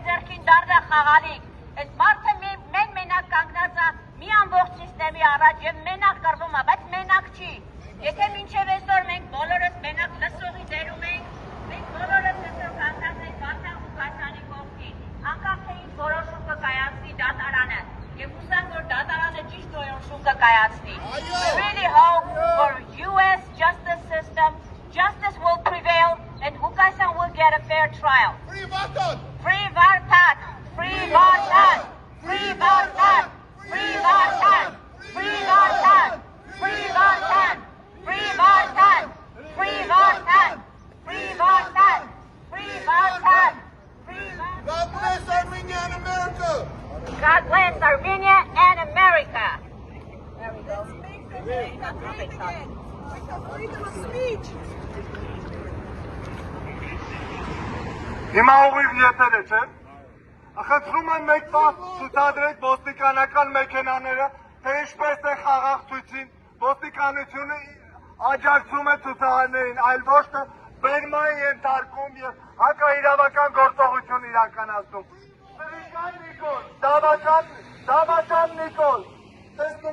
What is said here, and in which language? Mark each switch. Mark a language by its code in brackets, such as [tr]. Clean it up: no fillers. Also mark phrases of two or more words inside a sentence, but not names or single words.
[hy] ձեռքին դառնա խաղալիք։ Այս մարդը մենակ կանգնած է մի ամբողջ սիստեմի առաջ եւ մենակ կռվում է, բայց մենակ չի։ Եթե մինչև այսօր մենք բոլորս մենակ լսողի դերում ենք, մենք բոլորս այսօր կանգնած ենք Վարդան Ղուկասյանի կողքին, անկախ թե ինչ որոշում կկայացնի դատարանը, եւ հուսանք, որ դատարանը ճիշտ որոշում կկայացնի։ [en] We really hope for U.S. justice system, justice will prevail, and Ղուկասյան will get a fair trial. Free Vardhan! Free Vardhan! Free Vardhan! Free Vardhan! Free Vardhan! Free Vardhan! Free Vardhan! Free Vardhan! Free Vardhan! Free Vardhan! Free Vardhan! Free Vardhan! God bless Armenia and America! God bless Armenia and America! There we go. Freedom of speech! [hy] Հիմա ուղիղ եթեր է, չէ՞։ Խնդրում եմ մեկ բան ցուցադրեք ոստիկանական մեքենաները, թե ինչպես է խաղաղ ցույցին, ոստիկանությունը աջակցում է ցուցարարներին, այլ ոչ թե բերման ենթարկում եւ հակաիրավական գործողություն իրականացնում։ Սրիկան Նիկոլ, Դավաճան Նիկոլ, տեսնում